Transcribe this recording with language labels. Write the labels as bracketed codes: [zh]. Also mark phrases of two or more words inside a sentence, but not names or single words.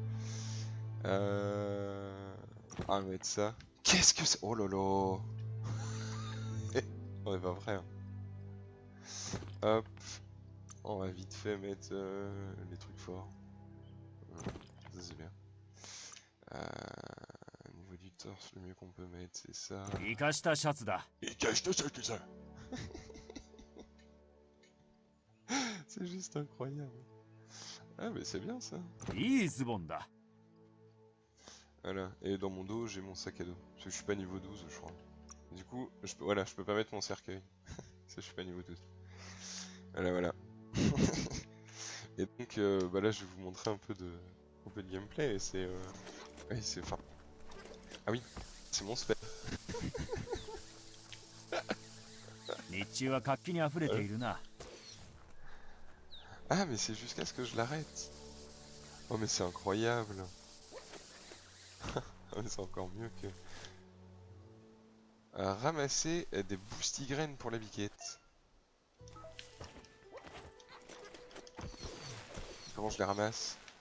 [fr] On va mettre ça. Qu'est-ce que c'est? Oh lolo. On est pas prêt. Hein. Hop. On va vite fait mettre les trucs forts. Ça c'est bien. Au niveau du torse, le mieux qu'on peut mettre c'est ça. [ja] 生かしたシャツだ。 [fr] Et cache-toi ça que ça. C'est juste incroyable. Ah mais c'est bien ça. [ja] いいズボンだ。 [fr] Voilà. Et dans mon dos j'ai mon sac à dos. Parce que je suis pas niveau 12 je crois. Du coup, je peux pas mettre mon cercueil. Ça, je suis pas niveau 12. Voilà. Et donc, bah là, je vais vous montrer un peu de gameplay. Et c'est, oui, c'est, enfin, ah oui, c'est mon spell. [ja] 日中は活気にあふれているな。 [fr] Ah, mais c'est jusqu'à ce que je l'arrête. Oh, mais c'est incroyable. Oh, mais c'est encore mieux que ramasser des boostigraines pour la biquette. Comment je les ramasse?